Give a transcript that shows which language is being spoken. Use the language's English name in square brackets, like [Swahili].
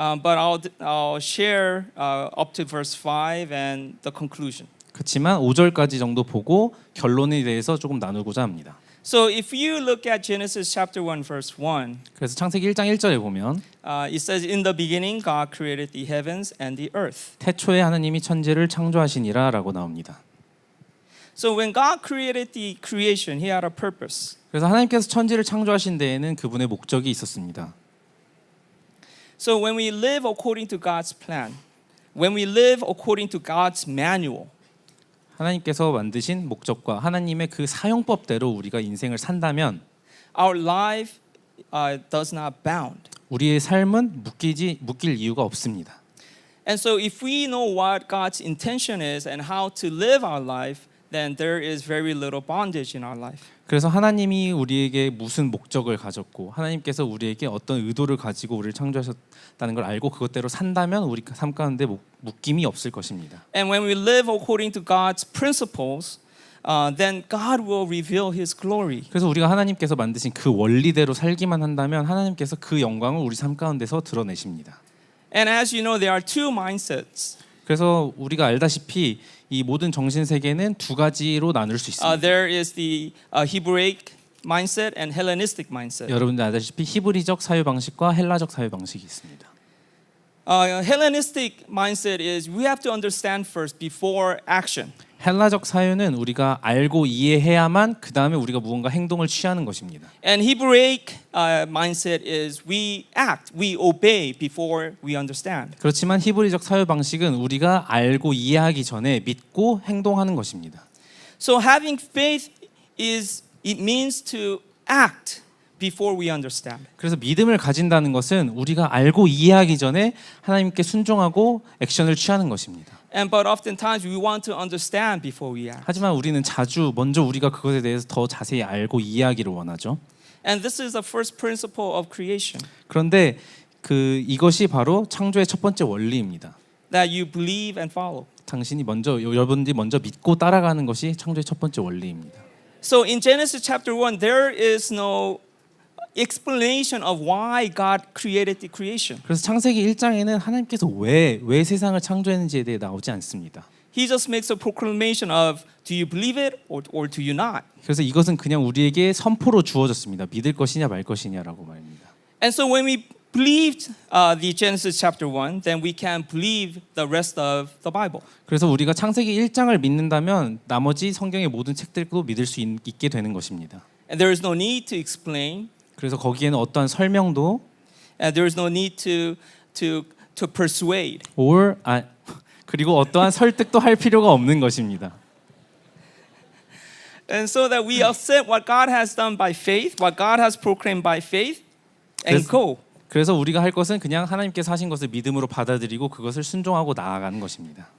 [English] but I'll share up to verse 5 and the conclusion. [Korean] 그렇지만 5절까지 정도 보고 결론에 대해서 조금 나누고자 합니다. [English] So if you look at Genesis chapter 1 verse 1, [Korean] 그래서 창세기 1장 1절에 보면 [English] it says, "In the beginning God created the heavens and the earth." [Korean] 태초에 하나님이 천지를 창조하시니라라고 나옵니다. [English] So when God created the creation, He had a purpose. [Korean] 그래서 하나님께서 천지를 창조하신 데에는 그분의 목적이 있었습니다. [English] So when we live according to God's plan, when we live according to God's manual, [Korean] 하나님께서 만드신 목적과 하나님의 그 사용법대로 우리가 인생을 산다면 [English] our life does not bound. [Korean] 우리의 삶은 묶일 이유가 없습니다. [English] And so if we know what God's intention is and how to live our life, then there is very little bondage in our life. [Korean] 그래서 하나님이 우리에게 무슨 목적을 가졌고 하나님께서 우리에게 어떤 의도를 가지고 우리를 창조하셨다는 걸 알고 그것대로 산다면 우리 삶 가운데 묶임이 없을 것입니다. [English] And when we live according to God's principles, then God will reveal His glory. [Korean] 그래서 우리가 하나님께서 만드신 그 원리대로 살기만 한다면 하나님께서 그 영광을 우리 삶 가운데서 드러내십니다. [English] And as you know, there are two mindsets. [Korean] 그래서 우리가 알다시피 이 모든 정신 세계는 두 가지로 나눌 수 있습니다. [English] There is the Hebraic mindset and Hellenistic mindset. [Korean] 여러분들 알다시피 히브리적 사유 방식과 헬라적 사유 방식이 있습니다. [English] Hellenistic mindset is we have to understand first before action. [Korean] 헬라적 사유는 우리가 알고 이해해야만 그 다음에 우리가 무언가 행동을 취하는 것입니다. [English] And Hebraic mindset is we act, we obey before we understand. [Korean] 그렇지만 히브리적 사유 방식은 우리가 알고 이해하기 전에 믿고 행동하는 것입니다. [English] So having faith it means to act before we understand. [Korean] 그래서 믿음을 가진다는 것은 우리가 알고 이해하기 전에 하나님께 순종하고 액션을 취하는 것입니다. [English] But oftentimes we want to understand before we act. [Korean] 하지만 우리는 자주 먼저 우리가 그것에 대해서 더 자세히 알고 이해하기를 원하죠. [English] And this is the first principle of creation. [Korean] 그런데 이것이 바로 창조의 첫 번째 원리입니다. [English] That you believe and follow. [Korean] 여러분들이 먼저 믿고 따라가는 것이 창조의 첫 번째 원리입니다. [English] So in Genesis chapter 1 there is no explanation of why God created the creation. [Korean] 그래서 창세기 1장에는 하나님께서 왜 세상을 창조했는지에 대해 나오지 않습니다. [English] He just makes a proclamation of do you believe it or do you not? [Korean] 그래서 이것은 그냥 우리에게 선포로 주어졌습니다. 믿을 것이냐 말 것이냐라고 말입니다. [English] And so when we believed the Genesis chapter 1, then we can believe the rest of the Bible. [Korean] 그래서 우리가 창세기 1장을 믿는다면 나머지 성경의 모든 책들도 믿을 수 있게 되는 것입니다. [English] And there is no need to explain. [Korean] 그래서 거기에는 어떠한 설명도 [English] And there is no need to persuade. [Korean] 그리고 어떠한 설득도 할 필요가 없는 것입니다. [English] And so that we accept what God has done by faith, what God has proclaimed by faith, and go. [Korean] 그래서 우리가 할 것은 그냥 하나님께서 하신 것을 믿음으로 받아들이고 그것을 순종하고 나아가는 것입니다.